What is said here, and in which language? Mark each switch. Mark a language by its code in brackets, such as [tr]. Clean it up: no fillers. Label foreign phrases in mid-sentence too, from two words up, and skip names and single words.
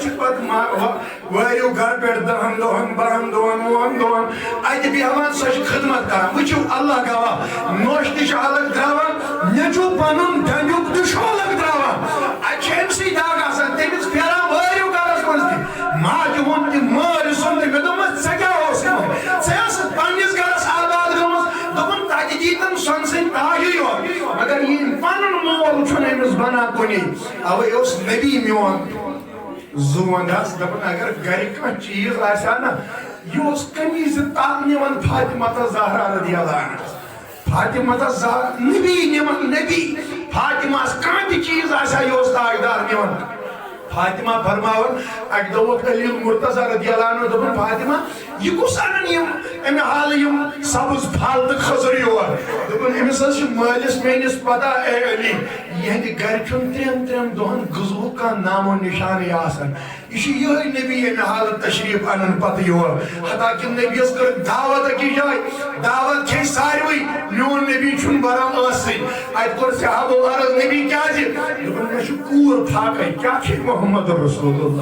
[ks] چھِ پتہٕ وٲرِو گرٕ پٮ۪ٹھ 10 دۄہن 12 دۄہن 9 دۄہن اتہِ بیہوان سۄ چھِ خدمت کران وٕچھِو اللہ گواہ نوٚش تہِ چھُ الگ تراوان نیٚچوٗ پنُن ڈنٛڈیُک تہِ چھُ الگ تراوان اتہِ چھِ أمسٕے دگ آسان تٔمِس پھیران وٲرِو گرس منٛز تہِ ماجہِ ہُنٛد تہِ مٲلۍ سُنٛد تہِ مےٚ دوٚپمس ژےٚ کیٛاہ اوس ژےٚ ٲسٕکھ پننِس گرس آباد گٔمٕژ دوٚپُن تتہِ دیٖتن سۄنہٕ سٕنٛدۍ تاجٕے یوت مگر یہِ پنُن مول چھُنہٕ أمِس بنان کُنی اوے اوس نبی میون زون حظ دپان اگر گرِ کانٛہہ چیٖز آسہِ ہا نا یہِ اوس قمیٖضہِ تل نِوان فاطمہ زہرا [ar] رضی اللہ عنہا [ks] فاطمہ زہرا نبی نِوان نبی فاطمہس کانٛہہ تہِ چیٖز آسہِ ہا یہِ اوس تاجدار نِوان فاطمہ فرماوان اکہِ دۄہ ووت علی المرتضیٰ [ar] رضی اللہ عنہ [ks] دوٚپُن فاطمہ یہِ کُس انن یِم امہِ حالہٕ یِم سبز پھل تہٕ کھٔزٕر یور دوٚپُن أمِس حظ چھِ مٲلِس میٲنِس پتہ اے علی یِہنٛدِ گرِ چھُنہٕ 3 دۄہن غذہُک کانٛہہ نامو نِشانٕے آسان یہِ چھُ یِہوٚے نبی امہِ حالہٕ تشریٖف انان پتہٕ یور حتاکہِ نبیَس کٔر دعوت أکِس جایہِ دعوت کھیٚیہِ ساروٕے میون نبی چھُنہٕ بران ٲسٕے اتہِ کوٚر صحابو عرض نبی کیٛازِ دوٚپُن مےٚ چھُ کوٗر فاقے کیٛاہ چھِ محمد رسول